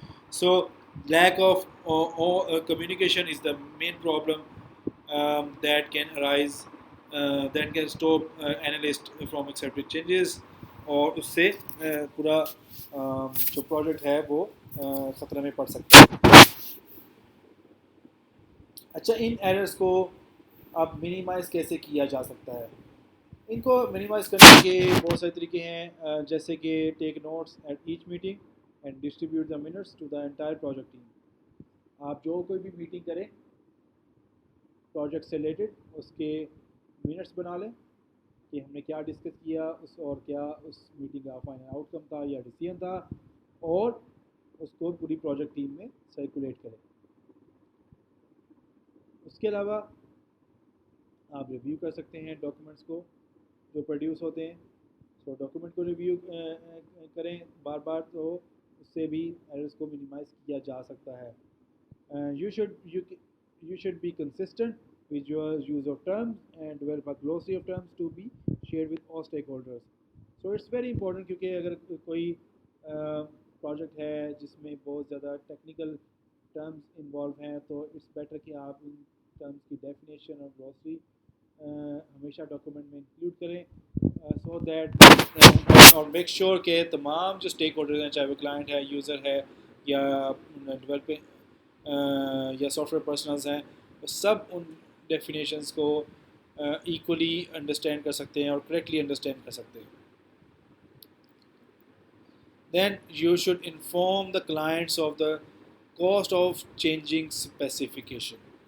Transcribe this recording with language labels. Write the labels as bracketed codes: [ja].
[en] So lack of communication is the main problem that can arise, that can stop analyst from accepting changes, [ur] اور اس سے پورا جو project ہے وہ خطرے میں پڑ سکتا ہے. اچھا, ان ایررز کو اب منیمائز کیسے کیا جا سکتا ہے؟ ان کو منیمائز کرنے کے بہت سارے طریقے ہیں، جیسے کہ [en] Take notes at each meeting and distribute the minutes to the entire project team. [ur] آپ جو کوئی بھی میٹنگ کریں پروجیکٹ سے ریلیٹڈ، اس کے منٹس بنا لیں کہ ہم نے کیا ڈسکس کیا اور کیا اس میٹنگ کا فائنل آؤٹ کم تھا یا ڈیسیژن تھا، اور اس کو پوری پروجیکٹ ٹیم میں سرکولیٹ کریں. اس کے علاوہ آپ ریویو کر سکتے ہیں ڈاکومنٹس کو جو پروڈیوس ہوتے ہیں. سو ڈاکومنٹ کو ریویو کریں بار بار، تو اس سے بھی ایررز کو منیمائز کیا جا سکتا ہے. [en] You should be consistent with your use of terms and develop a glossary of terms to be shared with all stakeholders. So it's very important [ur] کیونکہ اگر کوئی پروجیکٹ ہے جس میں بہت زیادہ ٹیکنیکل ٹرمز انوالو ہیں، تو اٹس بیٹر کہ آپ ان ٹرمز کی ڈیفینیشن اور گلوسری ہمیشہ ڈاکومنٹ میں انکلوڈ کریں، سو دیٹ اور میک شیور کہ تمام جو اسٹیک ہولڈرز ہیں، چاہے وہ کلائنٹ ہے، یوزر ہے، یا ڈیولپنگ یا سافٹ ویئر پرسنلز ہیں، وہ سب ان ڈیفینیشنز کو ایکولی انڈرسٹینڈ کر سکتے ہیں اور کریکٹلی انڈرسٹینڈ کر سکتے ہیں. [en] Then you should inform the clients of the cost of changing specification.